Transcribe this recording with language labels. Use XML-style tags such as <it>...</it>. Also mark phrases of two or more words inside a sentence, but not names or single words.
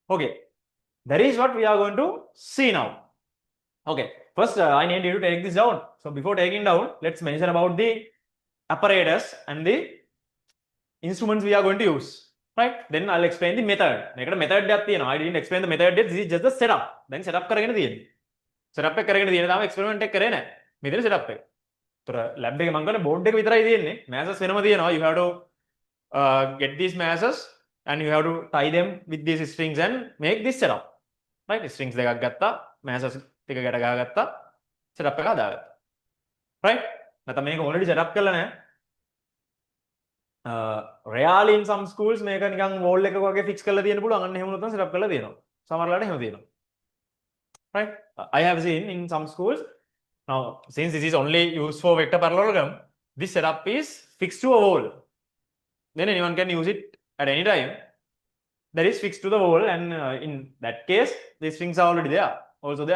<en>That is what we are going to see now. Okay, first I need you to take this down. So before taking down, let's mention about the apparatus and the instruments we are going to use. Right? Then I'll explain the method. Method I didn't explain the method yet. This is just the setup. Then setup</en> <si>කරගෙන තියෙන්නේ.</si> <en>setup</en> <si>එක කරගෙන තියෙන තාම</si> <en>experiment</en> <si>එක කරේ නැහැ. මෙතන setup එක. ඒතර lab එකේ මම කරන්නේ board එක විතරයි තියෙන්නේ. masses වෙනම තියෙනවා.</si> <en>You have to get these masses and you have to tie them with these strings and make this setup.</en> <si>Right? Strings දෙකක් ගත්තා. masses ටික ගැට ගහගත්තා. setup එක හදාගත්තා. Right? නැත්නම් මේක</si> <en>already setup</en> <si>කරලා නැහැ.</si> <en>Rarely in some schools</en> <si>මේක නිකන් wall එකක වගේ fix කරලා තියෙන්න පුළුවන්. අන්න එහෙම නැත්නම් setup කරලා තියෙනවා. සමහරලාට එහෙම තියෙනවා.</si> <en>Right? I have seen in some schools. Now, since this is only used for vector parallelogram, this setup is fixed to a wall. Then anyone can use it at any time. That is fixed to the wall, and in that case, these strings are already there, also there.</en>